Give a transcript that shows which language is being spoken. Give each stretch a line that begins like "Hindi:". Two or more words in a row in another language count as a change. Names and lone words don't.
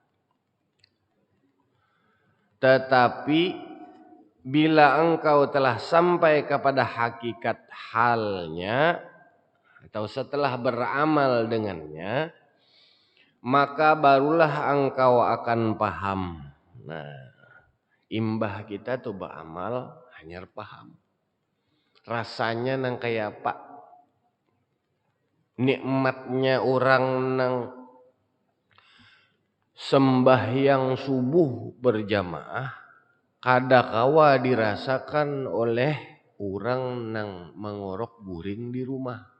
Indonesian: Tetapi bila engkau telah sampai kepada hakikat halnya atau setelah beramal dengannya, maka barulah engkau akan paham.
Banjar: Nah, imbah kita tuh beramal hanya paham. Rasanya nang kayak apa? Nikmatnya orang nang sembahyang subuh berjamaah kadakawa dirasakan oleh orang nang mengorok guring di rumah.